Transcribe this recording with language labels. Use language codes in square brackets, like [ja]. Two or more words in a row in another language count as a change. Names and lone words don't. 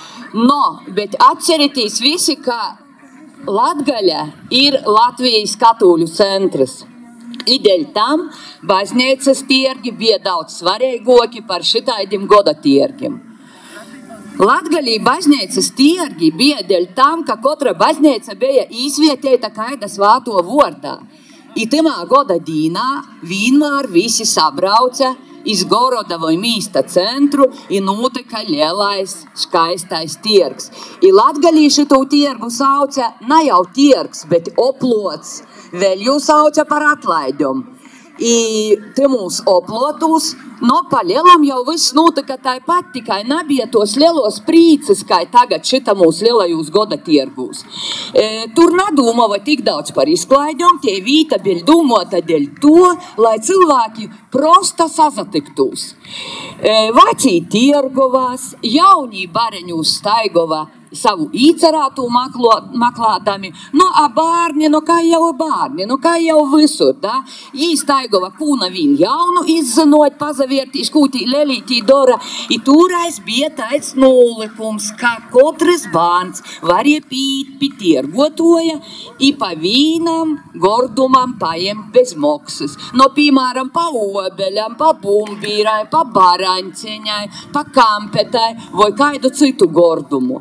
[lv] Bet atcerieties visi, ka Latgaļa ir Latvijas katoļu centrs. [ltg] I dēļ tam baznīcas tirgi bija daudz svarīgāki par šitaidim goda tirgiem. Latgalī baznīcas tirgi bija dēļ tam, ka katra baznīca bija izvietēta kaida svāto vordā. I timā goda dīnā vienmēr visi sabrauca iz Gorodavoj mīsta centru i notika lielais skaistais tirgs. I Latgalī šitū tirgu sauca ne jau tirgs, bet oplots, vēl jū sauca par atlaidumu. I timūs oplotus, pa lielam jau viss notika tāpat, tikai nebija tos lielos prīces, kā tagad šita mūsu lielajūs goda tirgūs. Tur nadūmova tik daudz par izklaidumu, tie vīta bija domota dēļ to, lai cilvēki prosta sazatiktos. Vecī tirgovās, jaunī bareņūs staigova savu īcerātu maklādami, a bārni, kā jau bārni, kā jau visur, da? Jī staigova kūna vīn jaunu izzinot, pazavērtīs, kūtī lelītī dora, i tūrais bija tāds nolipums, ka katrs bārns varēja pīt pie tirgotoja, i pa vīnam, gordumam pajem bez maksas. Piemēram, pa obeļam, pa bumbīrai, pa baraņceņai, pa kampetai vai kādu citu gordumu.